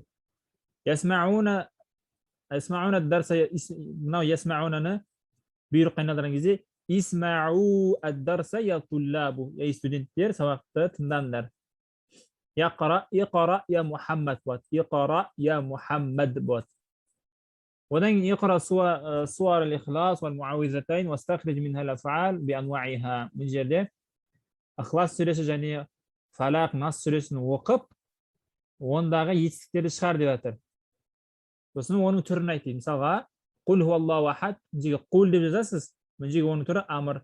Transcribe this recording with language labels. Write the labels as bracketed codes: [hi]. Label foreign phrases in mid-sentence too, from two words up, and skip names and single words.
[ar] يسمعون الدرس, [kk] мынау ясмаунаны бұйрыққа айналдырған кезде [ar] اسمعوا الدرس يا طلاب. [kk] Ей студенттер, сабақты тыңдаңдар. [ar] اقرأ يا محمد болады. اقرأ يا محمد болады. [kk] одан кейін [ar] اقرأ سور الإخلاص والمعوذتين واستخرج منها الأفعال بأنواعها. [kk] Бұл жерде Ықылас сүресі және Фалақ, Нас сүресін оқып, ондағы етістіктерді шығар деп жатыр. Сосын оның түрін айтты. Мысалға, [ar] قل هو الله أحد, [kk] мына жерге құл деп жазасыз, мына жерге оның түрі амр.